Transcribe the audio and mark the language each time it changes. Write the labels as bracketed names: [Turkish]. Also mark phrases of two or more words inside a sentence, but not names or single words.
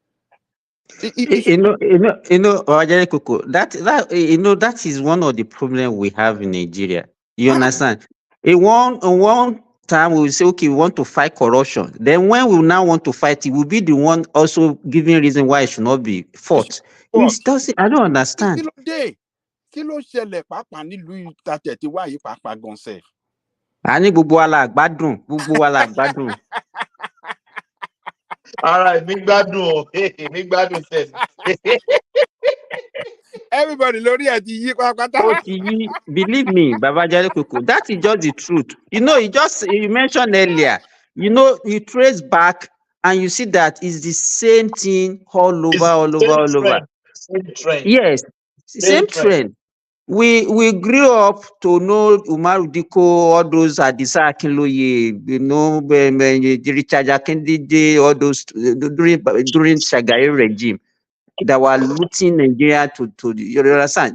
[English] Ojere Koko, that is one of the problems we have in Nigeria. You understand? In one time we will say, okay, we want to fight corruption. Then when we now want to fight it, will be the one also giving reason why it should not be fought. I don't understand. [Yoruba] Kí ló ṣẹlẹ̀ pàápàá nílùú ìtàtẹ̀ wá yìí pàápàá gan sef? Àní gbogbo wa la gbádùn, gbogbo wa la gbádùn. [English] All right, [Yoruba] mi gbádùn sef. Everybody lórí ẹ̀ ti yí pátápátá. Ó ti yí, [English] believe me, Baba Jare Koko, that is just the truth. You mentioned earlier, you trace back and you see that it's the same thing all over. Same trend. Yes, same trend. We grew up to know Umaru Diko, all those Adisa Akinloye, Richard Akindide, all those during Shagari regime that were looting Nigeria to you understand?